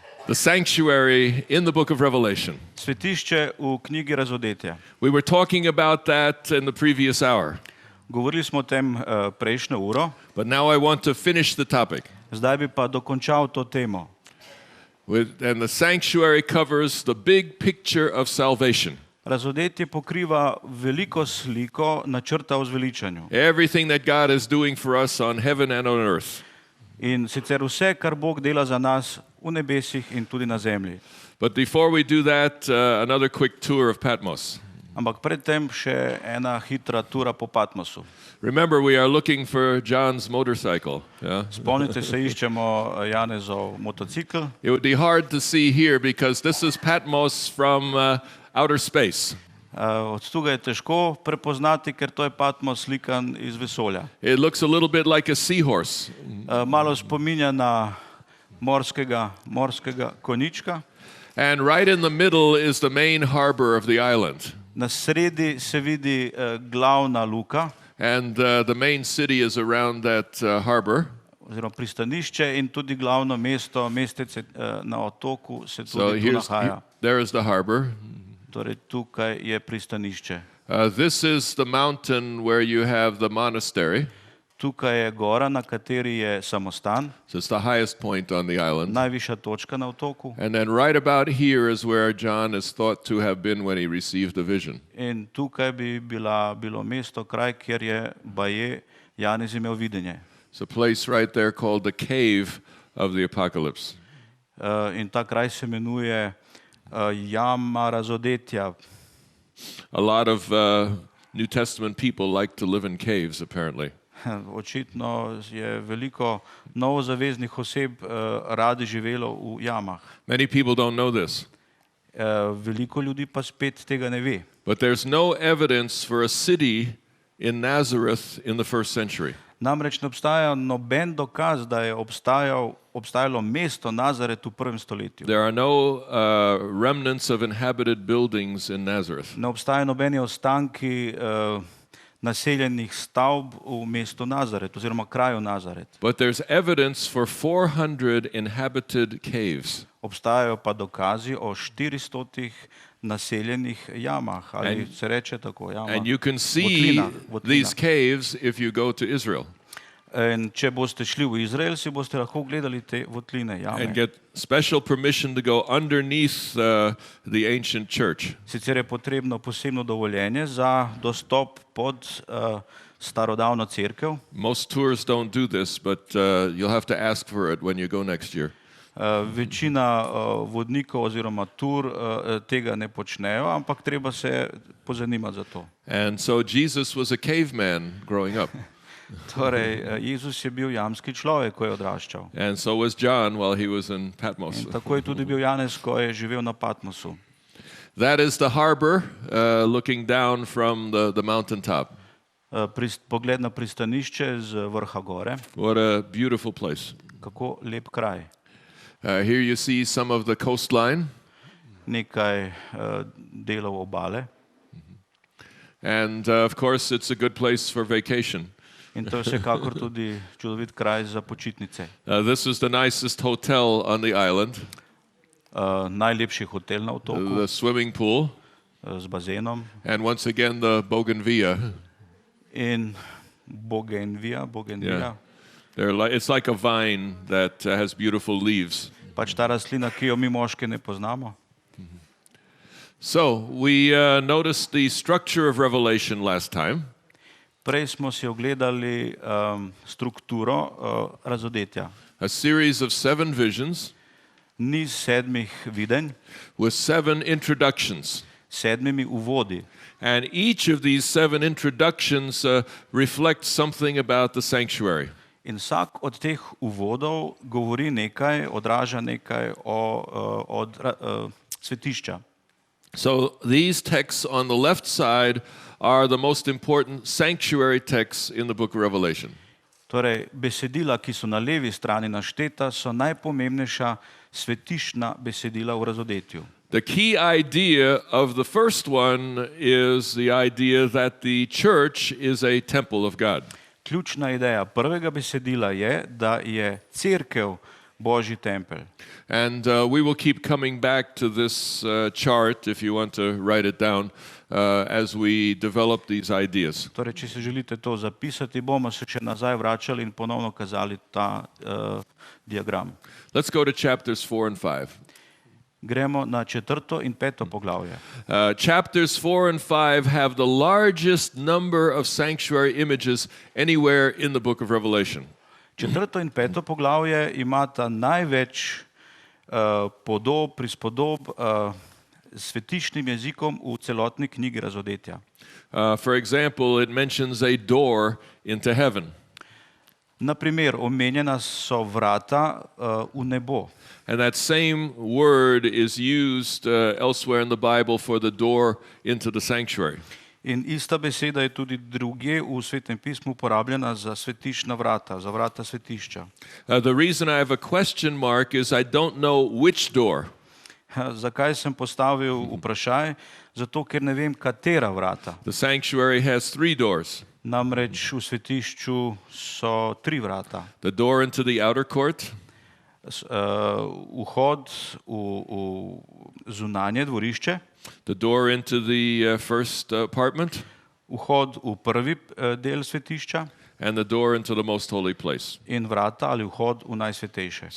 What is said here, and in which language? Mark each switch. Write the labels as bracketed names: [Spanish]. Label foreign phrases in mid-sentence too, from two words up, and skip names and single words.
[English] The sanctuary in the book of Revelation. [Slovenian] Svetišče v knjigi Razodetje. [English] We were talking about that in the previous hour. [Slovenian] Govorili smo o tem prejšnjo uro, [English] But now I want to finish the topic. [Slovenian] zdaj bi pa dokončal to temo. [English] And the sanctuary covers the big picture of salvation. [Slovenian] Razodetje pokriva veliko sliko načrta o zveličanju. [English] Everything that God is doing for us on heaven and on earth. [Slovenian] In sicer vse, kar Bog dela za nas v nebesih in tudi na zemlji. [English] But before we do that, another quick tour of Patmos. [Slovenian] Ampak predtem še ena hitra tura po Patmosu. [English] Remember, we are looking for John's motorcycle. Yeah? [Slovenian] Spomnite se, iščemo Janezov motocikl. [English] It would be hard to see here because this is Patmos from outer space. [Slovenian] Od tuga je težko prepoznati, ker to je Patmos slikan iz vesolja. [English] It looks a little bit like a seahorse. [Slovenian] Malo spominja na morskega konjička. [English] And right in the middle is the main harbor of the island. [Slovenian] Na sredi se vidi glavna luka, [English] And the main city is around that harbor. [Slovenian] oziroma pristanišče in tudi glavno mesto, mestece na otoku se [English] So [Slovenian] tudi tu nahaja. [English] there is the harbor. [Slovenian] Torej tukaj je pristanišče. [English] This is the mountain where you have the monastery. [Slovenian] Tukaj je gora, na kateri je samostan, [English] So it's the highest point on the island. [Slovenian] najvišja točka na otoku. [English] And then right about here is where John is thought to have been when he received the vision. [Slovenian] In tukaj bi bilo mesto, kraj, kjer je baje Janez imel videnje. [English] It's a place right there called the cave of the apocalypse. [Slovenian] In ta kraj se imenuje jama Razodetja. [English] A lot of New Testament people like to live in caves, apparently. [Slovenian] Očitno je veliko novozaveznih oseb radi živelo v jamah. [English] Many people don't know this. [Slovenian] Veliko ljudi pa spet tega ne ve. [English] But there's no evidence for a city in Nazareth in the first century. [Slovenian] Namreč ne obstaja noben dokaz, da je obstajalo mesto Nazaret v prvem stoletju. [English] There are no remnants of inhabited buildings in Nazareth. [Slovenian] Ne obstajajo nobeni ostanki naseljenih stavb v mestu Nazaret oziroma kraju Nazaret. [English] But there's evidence for 400 inhabited caves. [Slovenian] Obstajajo pa dokazi o 400 naseljenih jamah, ali se reče tako, jama. [English] And you can see [Slovenian] votlina. [English] these caves if you go to Israel [Slovenian] In če boste šli v Izrael, si boste lahko gledali te votline, [English] and [Slovenian] jame. [English] get special permission to go underneath the ancient church. [Slovenian] Sicer je potrebno posebno dovoljenje za dostop pod starodavno cerkev. [English] Most tours don't do this, but you'll have to ask for it when you go next year. [Slovenian] Večina vodnikov oziroma tur tega ne počnejo, ampak treba se pozanimati za to. [English] And so Jesus was a caveman growing up. [Slovenian] Torej, Jezus je bil jamski človek, ko je odraščal. [English] And so was John while he was in Patmos. [Slovenian] In tako je tudi bil Janez, ko je živel na Patmosu. [English] That is the harbor looking down from the mountaintop. [Slovenian] Pogled na pristanišče z vrha gore. [English] What a beautiful place. [Slovenian] Kako lep kraj. [English] Here you see some of the coastline. [Slovenian] Nekaj delov obale. [English] And of course, it's a good place for vacation. [Slovenian] In to je vsekakor tudi čudovit kraj za počitnice. [English] This is the nicest hotel on the island. [Slovenian] Najlepši hotel na otoku [English] The swimming pool. [Slovenian] z bazenom. [English] And once again, the bougainvillea. [Slovenian] In Bougainvillea. [English] Yeah. It's like a vine that has beautiful leaves. [Slovenian] Pač ta rastlina, ki jo mi moški ne poznamo. [English] So we noticed the structure of Revelation last time. [Slovenian] Prej smo si ogledali strukturo Razodetja. [English] A series of 7 visions [Slovenian] Niz 7 videnj, [English] with 7 introductions. [Slovenian] 7 uvodi. [English] And each of these 7 introductions reflects something about the sanctuary. [Slovenian] In vsak od teh uvodov govori nekaj, odraža nekaj od svetišča. [English] So these texts on the left side are the most important sanctuary texts in the book of Revelation. [Slovenian] Torej, besedila, ki so na levi strani našteta, so najpomembnejša svetišna besedila v Razodetju. [English] The key idea of the first one is the idea that the church is a temple of God. [Slovenian] Ključna ideja prvega besedila je, da je cerkev Božji tempelj. [English] And we will keep coming back to this chart, if you want to write it down, as we develop these ideas. [Slovenian] Torej, če se želite to zapisati, bomo se še nazaj vračali in ponovno kazali ta diagram. [English] Let's go to chapters 4 and 5. [Slovenian] Gremo na 4. in 5. poglavje. [English] Chapters 4 and 5 have the largest number of sanctuary images anywhere in the book of Revelation. [Slovenian] 4. in 5. poglavje imata največ podob, prispodob s svetišnim jezikom v celotni knjigi Razodetja. [English] For example, it mentions a door into heaven. [Slovenian] Na primer, omenjena so vrata v nebo. [English] And that same word is used elsewhere in the Bible for the door into the sanctuary. [Slovenian] In ista beseda je tudi drugje v Svetem pismu uporabljena za svetišna vrata, za vrata svetišča. [English] The reason I have a question mark is I don't know which door. [Slovenian] Zakaj sem postavil vprašaj? Zato, ker ne vem, katera vrata. [English] The sanctuary has 3 doors. [Slovenian] Namreč v svetišču so 3 vrata. [English] The door into the outer court, [Slovenian] Vhod v zunanje dvorišče, [English] the door into the first apartment, [Slovenian] vhod v prvi del svetišča [English] and the door into the most holy place. [Slovenian] in vrata ali vhod v najsvetejše.